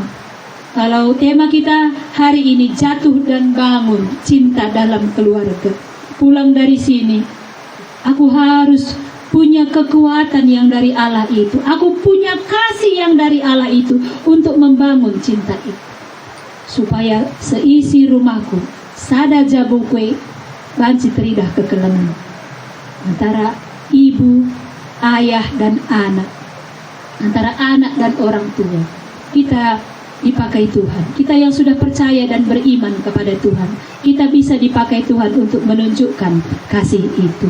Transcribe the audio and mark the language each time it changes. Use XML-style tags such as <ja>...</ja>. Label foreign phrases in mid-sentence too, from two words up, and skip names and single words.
<id>Kalau tema kita hari ini jatuh dan bangun, cinta dalam keluarga. Pulang dari sini, aku harus punya kekuatan yang dari Allah itu. Aku punya kasih yang dari Allah itu untuk membangun cinta itu. Supaya seisi rumahku</id> <btx>sada jabukwe banci teridah kekelengan</btx> <id>antara ibu, ayah dan anak, antara anak dan orang tua. Kita dipakai Tuhan. Kita yang sudah percaya dan beriman kepada Tuhan, kita bisa dipakai Tuhan untuk menunjukkan kasih itu.</id>